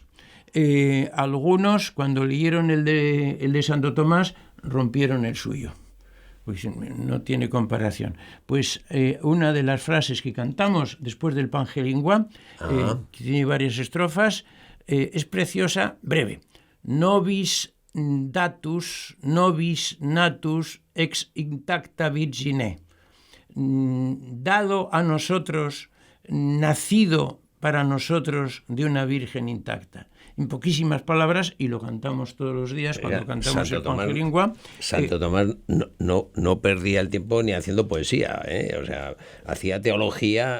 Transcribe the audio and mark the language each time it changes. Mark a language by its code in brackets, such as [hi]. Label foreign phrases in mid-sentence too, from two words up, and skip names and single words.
[es] Algunos, cuando leyeron el de Santo Tomás, rompieron el suyo. Pues no tiene comparación. Pues una de las frases que cantamos después del Pangelingua, que tiene varias estrofas, es preciosa, breve. [la] Nobis datus, nobis natus ex intacta virgine. [es] Dado a nosotros, nacido para nosotros de una virgen intacta. En poquísimas palabras, y lo cantamos todos los días cuando cantamos el Pangelingua. Santo Tomás no perdía el tiempo ni haciendo poesía, o sea, hacía teología.